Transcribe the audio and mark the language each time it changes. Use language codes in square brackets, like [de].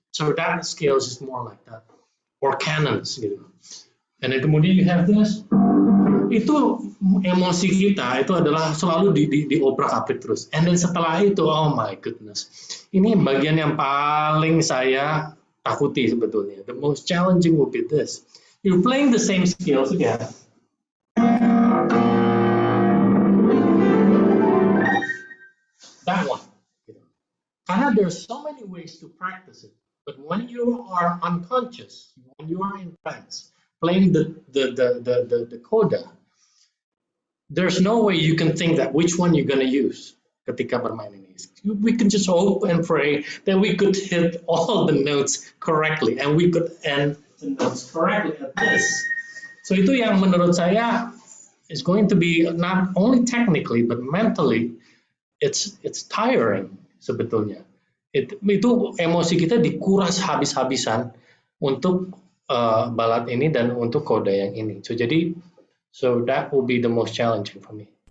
[en] So that scales is more like that, or cannons [id] gitu. [en] And then [id] kemudian [en] you have this, [id] itu emosi kita itu adalah selalu diobrak-abrik terus. [en] And then [id] setelah itu, [en] oh my goodness, [id] ini bagian yang paling saya takuti sebetulnya. [en] The most challenging will be this. You're playing the same scales again. That one. [id] Karena [en] there's so many ways to practice it. But when you are unconscious, when you are in trance, playing the coda, there's no way you can think that which one you're going to use [id] ketika bermain ini. [en] We can just hope and pray that we could hit all the notes correctly and we could end the notes correctly at this. So [id] itu yang menurut saya [en] is going to be not only technically but mentally it's tiring [id] sebetulnya. Itu emosi kita dikuras habis-habisan untuk balad ini dan untuk koda yang ini. [en] So that will be the most challenging for me.